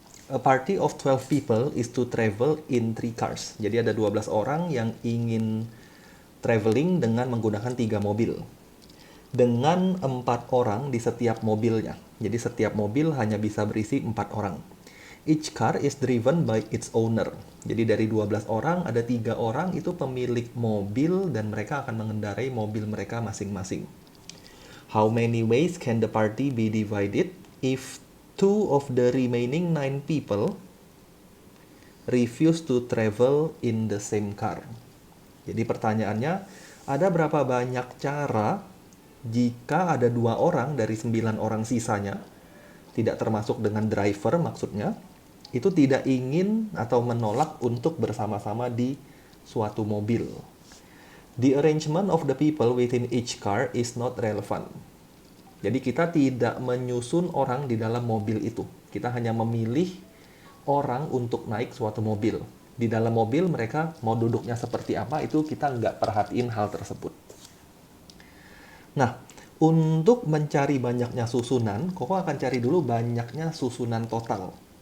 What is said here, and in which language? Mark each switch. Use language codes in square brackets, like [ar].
[en] A party of 12 people is to travel in 3 cars. [id] Jadi ada 12 orang yang ingin traveling dengan menggunakan 3 mobil. Dengan 4 orang di setiap mobilnya. Jadi setiap mobil hanya bisa berisi 4 orang. [en] Each car is driven by its owner. [id] Jadi dari 12 orang ada 3 orang itu pemilik mobil dan mereka akan mengendarai mobil mereka masing-masing. [en] How many ways can the party be divided if 2 of the remaining 9 people refuse to travel in the same car? [id] Jadi pertanyaannya, ada berapa banyak cara jika ada 2 orang dari 9 orang sisanya, tidak termasuk dengan driver maksudnya, itu tidak ingin atau menolak untuk bersama-sama di suatu mobil. [en] The arrangement of the people within each car is not relevant. [id] Jadi kita tidak menyusun orang di dalam mobil itu. Kita hanya memilih orang untuk naik suatu mobil. Di dalam mobil mereka mau duduknya seperti apa, itu kita nggak perhatiin hal tersebut. Nah, untuk mencari banyaknya susunan, Koko akan cari dulu banyaknya susunan total.